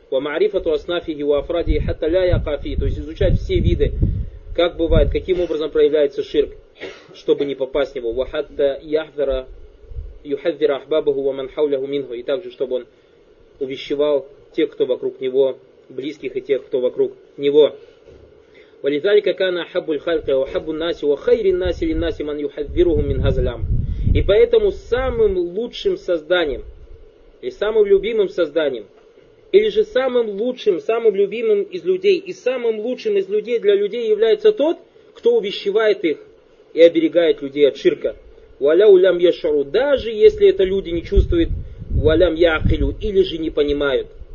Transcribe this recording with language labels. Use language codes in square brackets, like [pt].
[ar] ومعرفة أصنافه وأفراده حتى لا يقع فيه. [ru] То есть изучать все виды, как бывает, каким образом проявляется ширк, чтобы не попасть в него. [ar] وحتى يحذر يحذر أحبابه ومن حوله منه. [ru] И также, чтобы он увещевал тех, кто вокруг него, близких и тех, кто вокруг него. [ar] ولذلك كان أحب الخلق وأحب الناس وخير الناس للناس من يحذرهم من هذا الأمر. [ru] И поэтому самым лучшим созданием и самым любимым созданием, или же самым лучшим, самым любимым из людей, и самым лучшим из людей для людей является тот, кто увещевает их и оберегает людей от ширка. [ar] Валяу лям яшару, [ru] даже если это люди не чувствуют, [ar] валям яахилю, [ru] или же не понимают.